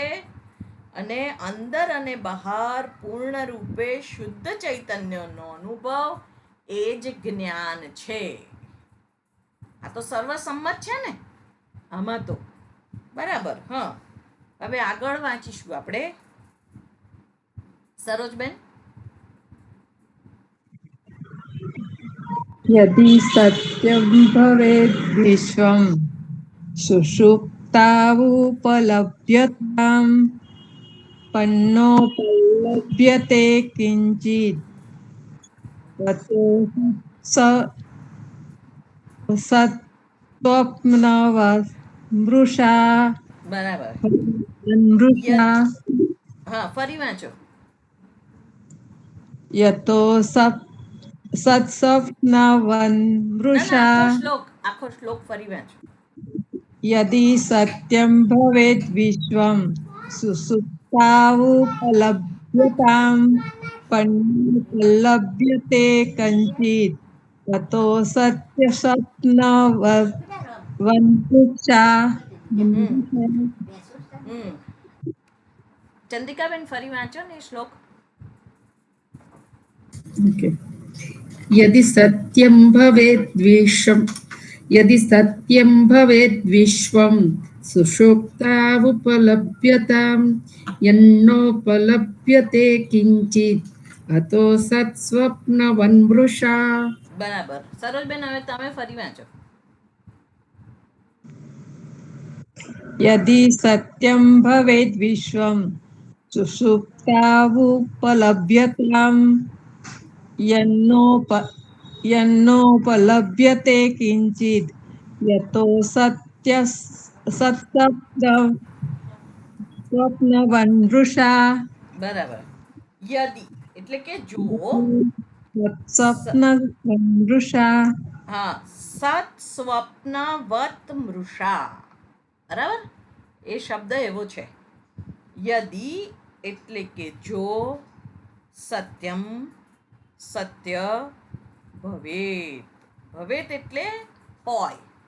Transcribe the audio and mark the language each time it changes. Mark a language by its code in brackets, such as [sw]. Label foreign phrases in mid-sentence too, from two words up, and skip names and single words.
[gu] અને અંદર અને બહાર પૂર્ણ રૂપે શુદ્ધ ચૈતન્યનો અનુભવ એ જ જ્ઞાન છે. આ તો સર્વસંમત છે ને આમાં તો. બરાબર. હા, હવે આગળ વાંચીશું આપણે. સરોજબેન? [sa] यदि सत्यं भवेद् विश्वं सुषुप्तावुपलभ्यताम् पन्नोपलभ्यते किञ्चित् ततो सत्त्वप्नवमृषा [gu] બરાબર. મૃષા હા, ફરી વાંચો. [sa] यतो सत्स्वप्नवन्मृषा [gu] આખો શ્લોક ફરી વાંચો. [sa] यदि सत्यं भवेद् विश्वं सुसुप्तावुपलभ्यतां पन्नोपलभ्यते कञ्चित् ततो सत्यस्वप्नवन्मृषा [gu] હમ ચંદ્રિકાબેન, ફરી વાંચો ને એ શ્લોક. Okay. [sa] यदि सत्यं भवेद्विश्वं सुषुप्तावुपलभ्यतां यन्नोपलभ्यते किञ्चित् अतो सत्स्वप्नवन्मृषा. [gu] બરાબર. સરોજબેન, હવે તમે ફરી વાંચો. [sa] यदि सत्यं भवेद् विश्वं सुषुप्तावुपलभ्यतां यन्नोपलभ्यते किञ्चित् यतो सत्स्वप्नवन्मृषा [gu] બરાબર. યદિ એટલે કે જો. [sa] सत्स्वप्नवन्मृषા [gu] હા, [sa] सत् स्वप्नवत् मृषा. [gu] બરાબર. એ શબ્દ એવો છે. યદિ એટલે કે જો, સત્યમ સત્ય, ભવેત ભવેત એટલે હોય.